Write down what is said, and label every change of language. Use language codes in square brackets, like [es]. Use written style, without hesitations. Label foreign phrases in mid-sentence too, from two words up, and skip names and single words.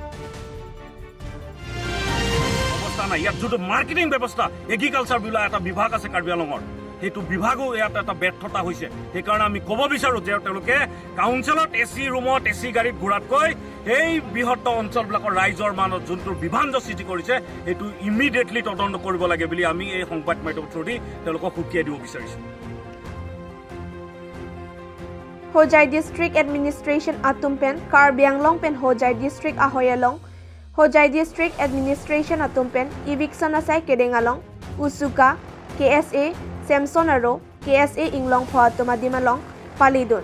[as] অৱস্থা নাই ইয়াত যোনটো মাৰ্কেটিং ব্যৱস্থা এগ্ৰিকালচাৰ বোলা এটা বিভাগ আছে কাৰ্বি আংলঙৰ সেইটো বিভাগো ইয়াত এটা ব্যৰ্থতা হৈছে সেইকাৰণে আমি ক'ব বিচাৰো যে তেওঁলোকে কাউন্সিলত এচি ৰুমত এচি গাড়ীত ঘূৰাতকৈ এই বৃহত্তৰ অঞ্চলবিলাকৰ ৰাইজৰ মানত যোনটো বিভাঞ্জ সৃষ্টি কৰিছে সেইটো ইমিডিয়েটলি তদন্ত কৰিব লাগে বুলি আমি এই সংবাদ মাধ্যমৰ [en] through the [as] তেওঁলোকক সুকিয়াই দিব বিচাৰিছোঁ [mjw] Hojai District Administration Atumpen, Karbi Anglong Pen Hojai District Ahoyalong, Hojai District Administration Atumpen, Eviction Asai Kedengalong, Usuka, KSA, Samson Aro, KSA Inglong Phoatoma Dimalong, Palidun.